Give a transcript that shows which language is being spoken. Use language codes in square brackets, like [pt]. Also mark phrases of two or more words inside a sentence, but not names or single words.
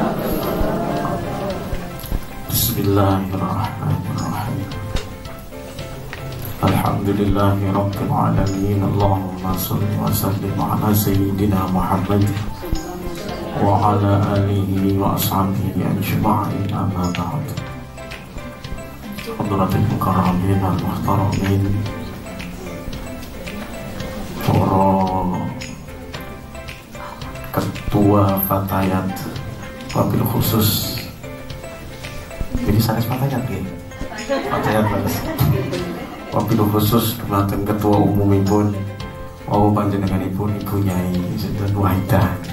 [ar] بسم الله الرحمن الرحيم. الحمد لله رب العالمين. اللهم صل وسلم على سيدنا محمد وعلى آله وأصحابه أجمعين، أما بعد. حضرة المكرمين والمحترمين, [jv] para ketua Fatayat, [ar] وبالخصوص [jv] jadi sanes Fatayat ya, Fatayat balas, [ar] وبالخصوص [jv] dumateng ketua umumipun mau panjenenganipun Ibu Nyai Sinten Wahidah,